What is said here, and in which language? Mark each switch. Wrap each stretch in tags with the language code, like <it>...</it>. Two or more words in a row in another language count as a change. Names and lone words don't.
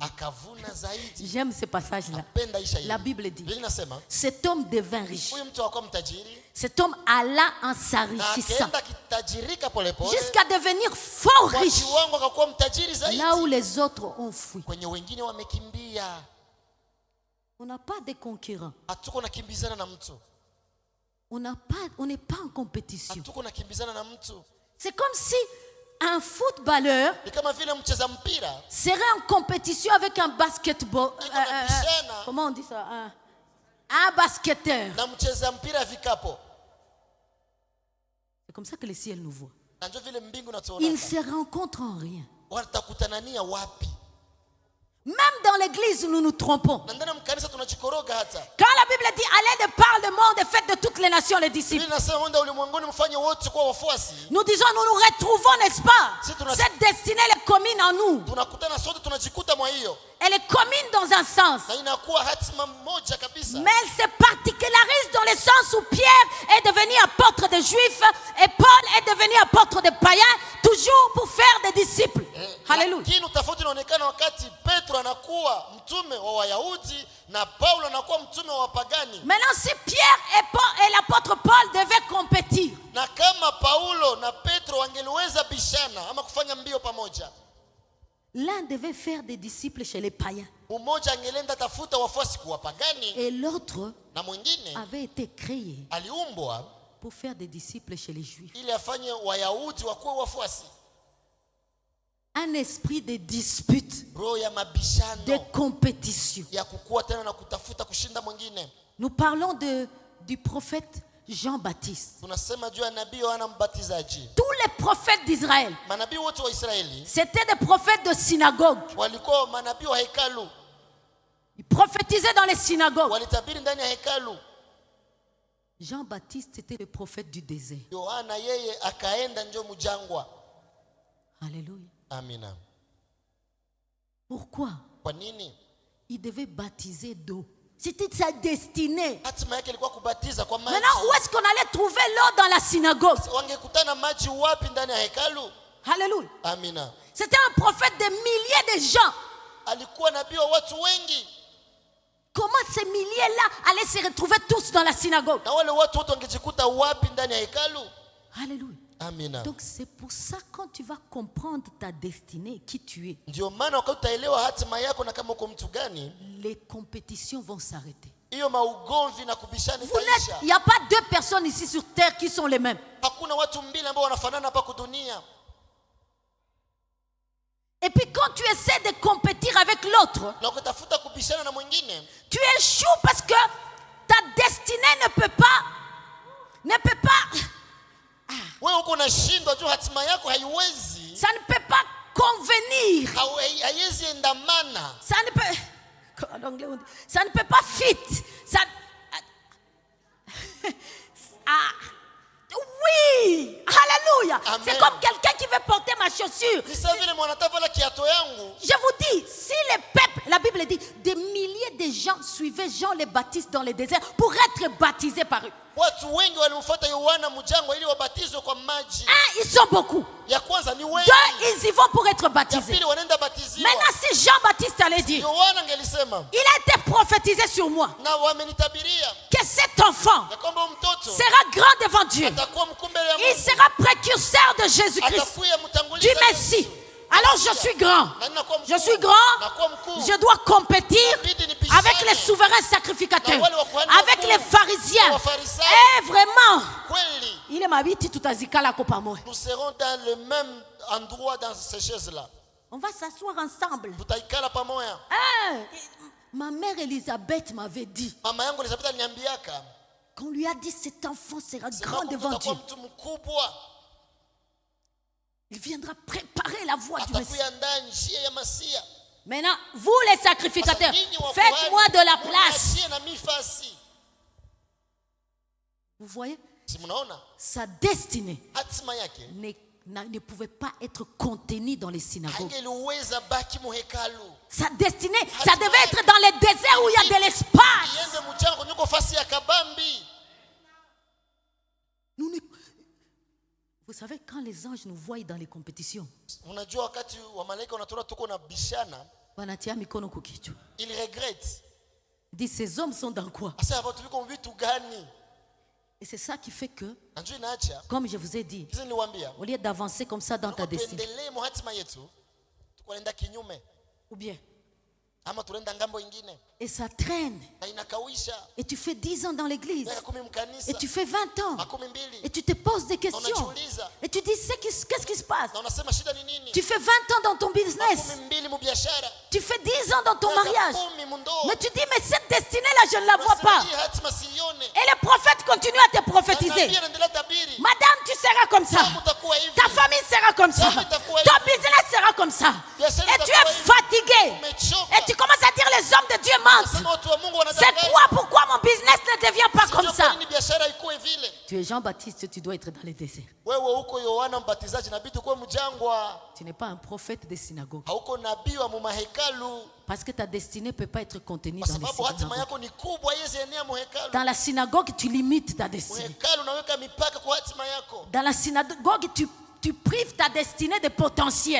<sw>akavuna zaidi.</sw> <fr>J'aime ce passage-là.</fr> <sw>Apenda isha hili.</sw> <fr>La Bible dit,</fr> <sw>Linasema</sw> <fr>cet homme devint riche.</fr> <sw>huyu mtu akawa mtajiri</sw> <fr>Cet homme alla en</fr> <sw>na</sw> <fr>s'enrichissant</fr> <sw>akaenda kitajirika polepole</sw> <fr>jusqu'à devenir fort</fr> <sw>kwa</sw> <fr>riche.</fr> <sw>kiwango akakuwa mtajiri zaidi</sw> <fr>Là où les autres ont fui.</fr> <sw>kwenye wengine wamekimbia.</sw> <fr>On n'a pas de concurrents.</fr> <sw>Hatuko nakimbizana na mtu.</sw> <fr>On n'est pas en compétition.</fr> <sw>Hatuko nakimbizana na mtu.</sw> <fr>C'est comme si un footballeur</fr> <sw>Ni kama vile mcheza mpira</sw> <fr>serait en compétition avec un basketball.</fr> <sw>wanapishana</sw> <fr>Comment on dit ça? Un basketteur.</fr> <sw>na mcheza mpira vikapo.</sw> <fr>C'est comme ça que le ciel nous voit.</fr> <sw>Na ndio vile mbingu</sw> <fr>Ils ne</fr> <sw>natuona.</sw> <fr>se rencontrent en rien.</fr> <sw>Watakutanania wapi?</sw> <fr>Même dans l'église, nous nous trompons.</fr> <sw>Na ndani ya mkanisa tunajikoroga hata.</sw> <fr>Quand la Bible dit allez de par le monde et faites de toutes les nations les disciples,</fr> <sw>Biblia inasema wenda ulimwenguni mfanye wote kuwa wafuasi.</sw> <fr>nous disons nous nous retrouvons, n'est-ce pas? Si tu n'as- Cette destinée elle est commune en nous.</fr> <sw>Tunakutana sote tunajikuta mwa hiyo.</sw> <fr>elle est commune dans un sens.</fr> <sw>na inakuwa hatima moja kabisa.</sw> <fr>Mais elle se particularise dans le sens où Pierre est devenu apôtre des Juifs et Paul est devenu apôtre des païens, toujours pour faire des disciples. Alléluia.</fr> <sw>Lakini utofauti unaonekana wakati Petro anakuwa mtume wa Wayahudi na Paulo anakuwa mtume wa wapagani.</sw> <fr>Maintenant, si Pierre et l'apôtre Paul devaient compétir,</fr> <sw>Na kama Paulo na Petro wangeliweza bishana ama kufanya mbio pamoja,</sw> <fr>l'un devait faire des disciples chez les païens</fr> <sw>mmoja angelenda tafuta wafuasi kwa wapagani</sw> <fr>et l'autre</fr> <sw>na mwingine</sw> <fr>avait été créé</fr> <sw>aliumbwa</sw> <fr>pour faire des disciples chez les Juifs.</fr> <sw>ili afanye Wayahudi wakuwe wafuasi.</sw> <fr>Un esprit de dispute,</fr> <sw>Roho ya mabishano,</sw> <fr>de compétition.</fr> <sw>ya kukua tena na kutafuta kushinda mwingine.</sw> <fr>Nous parlons du prophète Jean-Baptiste.</fr> <sw>Tunasema juu ya nabii Yohana Mbatizaji.</sw> <fr>Tous les prophètes d'Israël,</fr> <sw>Manabii wote wa Israeli</sw> <fr>c'était des prophètes de synagogue.</fr> <sw>walikuwa manabii wa hekalu,</sw> <fr>Ils prophétisaient dans les synagogues.</fr> <sw>walitabiri ndani ya hekalu.</sw> <fr>Jean-Baptiste était le prophète du désert.</fr> <sw>Yohana yeye akaenda njo mjangwa. Alléluia. Amina.</sw> <fr>Pourquoi?</fr> <sw>Kwa nini?</sw> <fr>Il devait baptiser d'eau. C'était sa destinée.</fr> <sw>Hatima yake ilikuwa kubatiza kwa maji.</sw> <fr>Maintenant, où est-ce qu'on allait trouver l'eau dans la synagogue?</fr> <sw>Wangekutana maji wapi ndani ya hekalu? Alléluia. Amina.</sw> <fr>C'était un prophète de milliers de gens.</fr> <sw>Alikuwa nabii wa watu wengi.</sw> <fr>Comment ces milliers-là allaient se retrouver tous dans la synagogue?</fr> <sw>Na wale watu wote wangejikuta wapi ndani ya hekalu? Alléluia. Amina.</sw> <fr>Donc c'est pour ça quand tu vas comprendre ta destinée, qui tu es,</fr> <sw>Ndio maana wakati utaelewa hatima yako na kama uko mtu gani,</sw> <fr>les compétitions vont s'arrêter.</fr> <sw>hiyo maugomvi na kubishana</sw> <fr>Il</fr> <sw>itaisha.</sw> <fr>n'y a pas deux personnes ici sur terre qui sont les mêmes.</fr> <sw>Hakuna watu mbili ambao wanafanana hapa kudunia.</sw> <fr>Et puis quand tu essaies de compétir avec l'autre,</fr> <sw>Na ukitafuta kubishana na mwingine,</sw> <fr>tu échoues parce que ta destinée ne peut pas.</fr> <sw>wewe uko unashindwa juu hatima yako haiwezi,</sw> <fr>Ça ne peut pas convenir.</fr> <sw>haiwezi endamana.</sw> <fr>Ça ne peut. En anglais, on dit, ça ne peut pas fit. Ça. Ah. Oui. Alléluia. Amen. C'est comme quelqu'un qui veut porter ma chaussure.</fr> <sw>Ni sawa vile mwanatavala kiato yangu.</sw> <fr>Je vous dis, si les peuples, la Bible dit, des milliers de gens suivaient Jean le Baptiste dans le désert pour être baptisés par eux.</fr> <sw>Watu wengi walimfuata Yohana mjangwa ili wabatizwe kwa maji.</sw> <fr>Un, ils sont beaucoup.</fr> <sw>Ya kwanza ni wengi.</sw> <fr>Deux, ils y vont pour être</fr> <sw>Ya</sw> <fr>baptisés.</fr> <sw>pili wanaenda batiziwa.</sw> <fr>Maintenant, si Jean-Baptiste allait dire,</fr> <sw>Yohana angelisema</sw> <fr>il a été prophétisé sur moi,</fr> <sw>na wamenitabiria</sw> <fr>que cet enfant</fr> <sw>ya kwamba mtoto</sw> <fr>sera grand devant Dieu.</fr> <sw>atakuwa mkuu mbele ya</sw> <fr>Il</fr> <sw>Mungu.</sw> <fr>sera précurseur de Jésus-Christ,</fr> <sw>Atakuwa</sw> <fr>du</fr> <sw>mtangulizi wa</sw> <fr>Messie.</fr> <sw>Yesu.</sw> <fr>Alors je suis grand.</fr> <sw>Na ninakuwa mkuu.</sw> <fr>Je suis grand.</fr> <sw>Nakuwa mkuu.</sw> <fr>Je dois compétir</fr> <sw>Inabidi nipishane</sw> <fr>avec les souverains sacrificateurs,</fr> <sw>na wale wakuhani</sw> <fr>avec</fr> <sw>wakuu,</sw> <fr>les pharisiens.</fr> <sw>na Wafarisayo.</sw> <fr>Eh, vraiment.</fr> <sw>Kweli</sw> <fr>Il est ma vie, tu</fr> <sw>t'azikala ko pamoja.</sw> <fr>nous serons dans le même endroit dans ces chaises-là. On va s'asseoir ensemble.</fr> <sw>Tutaikala pamoja.</sw> <fr>Ah, ma mère Elisabeth m'avait dit,</fr> <sw>Mama yangu Elizabeth aliniambiaka</sw> <fr>qu'on lui a dit cet enfant sera</fr> <sw>sema</sw> <fr>grand devant</fr> <sw>utakuwa</sw> <fr>Dieu.</fr> <sw>mtu mkubwa,</sw> <fr>Il viendra préparer la voie du Messie.</fr> <sw>atakuandaa njia ya Masia.</sw> <fr>Maintenant, vous les sacrificateurs,</fr> <sw>Sasa nyinyi wakuhani,</sw> <fr>faites-moi de la place.</fr> <sw>muniachie na mifasi.</sw> <fr>Vous voyez,</fr> <sw>Si mnaona</sw> <fr>sa destinée</fr> <sw>hatima yake</sw> <fr>ne pouvait pas être contenue dans les synagogues.</fr> <sw>hangeliweza baki muhekalu.</sw> <fr>Sa destinée, ça devait être dans les déserts où il y a de l'espace.</fr> <sw>Iende mchango nyuko fasi ya kabambi.</sw> <fr>Vous savez, quand les anges nous voient dans les compétitions,</fr> <sw>Unajua wakati wa malaika wanatuona tuko na bishana, wanatia mikono kukichwa.</sw> <fr>il regrette. Il dit, ces hommes sont dans quoi?</fr> <sw>Asa hapa tuliko vitu gani?</sw> <fr>Et c'est ça qui fait que,</fr> <sw>Najua inaacha.</sw> <fr>comme je vous ai dit,</fr> <sw>Hizi niliwaambia. au lieu d'avancer comme ça dans ta destinée, Tuendelee mu hatima yetu. Tukwenda kinyume</sw> <fr>ou bien,</fr> <sw>ama tunaenda ngambo ingine</sw> <fr>et ça traîne,</fr> <sw>na inakawisha.</sw> <fr>et tu fais 10 ans dans l'église,</fr> <sw>Miaka 10 mkanisa.</sw> <fr>et tu fais 20 ans,</fr> <sw>Makumi</sw> <fr>et</fr> <sw>mbili.</sw> <fr>tu te poses des questions,</fr> <sw>Unajiuliza.</sw> <fr>et tu dis, qu'est-ce qui se passe?</fr> <sw>Na unasema shida ni nini?</sw> <fr>Tu fais 20 ans dans ton business,</fr> <sw>Makumi mbili mu biashara.</sw> <fr>tu fais 10 ans dans ton</fr> <sw>Miaka</sw> <fr>mariage,</fr> <sw>10 mu ndoa.</sw> <fr>mais tu dis, mais cette destinée-là, je ne la vois</fr> <sw>Unasema</sw> <fr>pas.</fr> <sw>hii hatima sione.</sw> <fr>Et les prophètes continuent à te</fr> <sw>Na</sw> <fr>prophétiser.</fr> <sw>nabii anaendelea tabiri.</sw> <fr>Madame, tu seras comme ça.</fr> <sw>Kama utakuwa hivi.</sw> <fr>Ta famille sera comme ça. Ton business sera comme ça. Et tu es fatigué. Et tu commences à dire, les hommes de Dieu mentent?</fr> <sw>Nasema watu wa Mungu</sw> <fr>C'est</fr> <sw>wanadanganya.</sw> <fr>quoi? Pourquoi mon business ne devient pas comme</fr> <sw>Sijui</sw> <fr>ça?</fr> <sw>kwa nini biashara ikuwe vile.</sw> <fr>Tu es Jean-Baptiste, tu dois être dans les déserts.</fr> <sw>Wewe uko Yohana Mbatizaji, inabidi kuwe mjangwa.</sw> <fr>Tu n'es pas un prophète des synagogues.</fr> <sw>Hauko nabii wa mahekalu.</sw> <fr>Parce que ta destinée ne peut pas être contenue</fr> <sw>Kwa</sw> <fr>dans les</fr> <sw>sababu hatima</sw> <fr>synagogues.</fr> <sw>yako ni kubwa, haiwezi enea mahekalu.</sw> <fr>Dans la synagogue, tu limites ta destinée.</fr> <sw>Mahekalu unaweka mipaka kwa hatima yako.</sw> <fr>Dans la synagogue, tu prives ta destinée de potentiel.</fr>